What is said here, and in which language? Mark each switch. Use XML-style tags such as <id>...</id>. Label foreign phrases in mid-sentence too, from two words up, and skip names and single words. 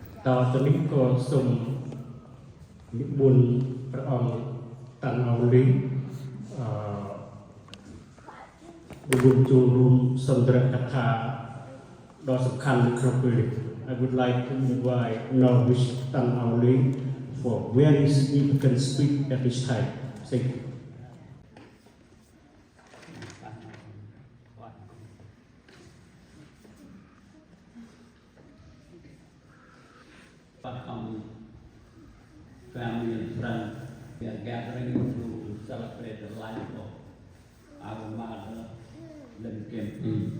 <km>ដល់ទៅនេះក៏សូមនិមន្តព្រះអង្គតាំងអោលីរួមចូលរួមសន្ទរកថាដ៏សំខាន់នៅក្នុងពេលនេះ</km> <en>I would like to invite Norwich Tan Auli for very significant speech at this time. Thank you. Family and friends, we are gathering to celebrate the life of our mother, Keamty.</en>